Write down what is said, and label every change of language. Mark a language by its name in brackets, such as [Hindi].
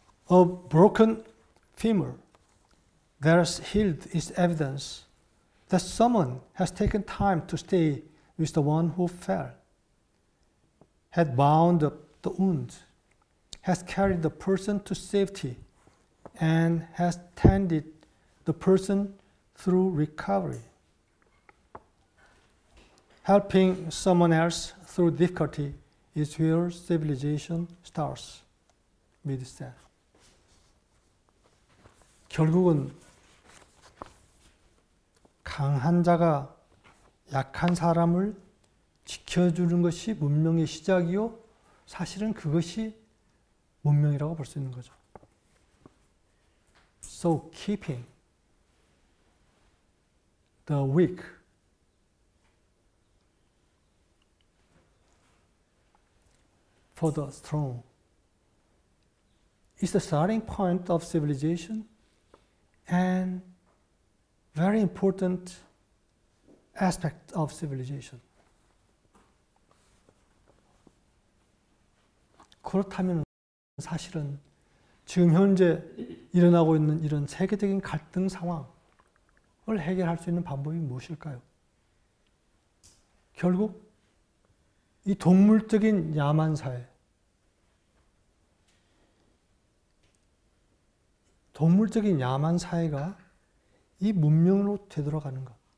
[English] A broken femur that is healed is evidence that someone has taken time to stay with the one who fell, had bound up the wound, has carried the person to safety, and has tended the person through recovery. Helping someone else through difficulty is where civilization starts, Mead said. [Korean] 결국은 강한 자가 약한 사람을 지켜주는 것이 문명의 시작이요. 사실은 그것이 문명이라고 볼 수 있는 거죠. [English] So keeping the weak for the strong is the starting point of civilization and very important aspect of civilization. [Korean] 그렇다면 사실은 지금 현재 일어나고 있는 이런 세계적인 갈등 상황을 해결할 수 있는 방법이 무엇일까요? 결국 이 동물적인 야만 사회, 동물적인 야만 사회가 이 문명으로 되돌아가는 것.